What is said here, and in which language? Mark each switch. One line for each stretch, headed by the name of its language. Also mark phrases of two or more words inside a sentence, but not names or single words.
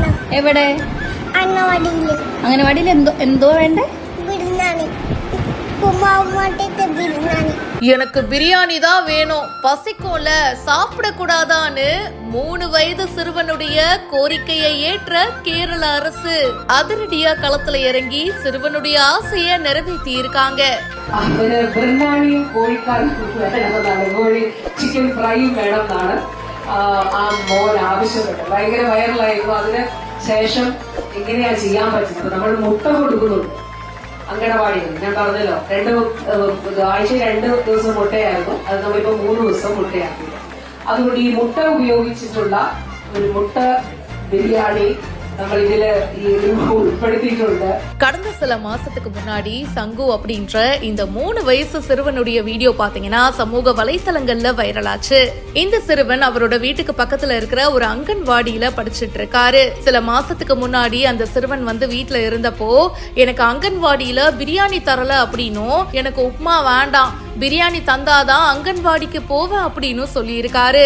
Malayalam: എവിടെ? അംഗനവാടിയിൽ എന്തോ വേണ്ടേ?
Tamil: எனக்கு பிரியாணி தான் வேணும், பசிக்கும்ல, சாப்பிடக்கூடாதான்னு 3 வயது சிறுவனுடைய கோரிக்கையை ஏற்ற கேரள அரசு அதிரடியா களத்துல இறங்கி சிறுவனுடைய ஆசைய நிறைவேற்றி இருக்காங்க.
Malayalam: ബിരിയാണിയും കോഴിക്കാരും ചിക്കൻ ഫ്രൈയും വേണമെന്നാണ് ആ മോൻ ആവശ്യപ്പെട്ടത്. ഭയങ്കര വൈറലായിരുന്നു. അതിന് ശേഷം എങ്ങനെയാ ചെയ്യാൻ പറ്റുന്നത്? നമ്മൾ മുട്ട കൊടുക്കുന്നുണ്ട് അങ്കണവാടിയിൽ. ഞാൻ പറഞ്ഞല്ലോ, ആഴ്ച 2 ദിവസം മുട്ടയായിരുന്നു. അത് നമ്മളിപ്പോ 3 ദിവസം മുട്ടയാക്കി. അതുകൊണ്ട് ഈ മുട്ട ഉപയോഗിച്ചിട്ടുള്ള ഒരു മുട്ട ബിരിയാണി
Tamil: நம்ம இதுல உட்படுத்திட்டு. கடந்த சில மாசத்துக்கு முன்னாடி சங்கு அப்படின்ற இந்த 3 வயசு சிறுவனுடைய வீடியோ பாத்தீங்கன்னா சமூக வலைத்தளங்கள்ல வைரலாச்சு. இந்த சிறுவன் அவரோட வீட்டுக்கு பக்கத்துல இருக்கிற ஒரு அங்கன்வாடியில படிச்சுட்டு இருக்காரு. சில மாசத்துக்கு முன்னாடி அந்த சிறுவன் வந்து வீட்டுல இருந்தப்போ, எனக்கு அங்கன்வாடியில பிரியாணி தரல அப்படின்னும், எனக்கு உப்மா வேண்டாம், பிரியாணி தந்தாதான் அங்கன்வாடிக்கு போவேன் அப்படின்னு சொல்லி இருக்காரு.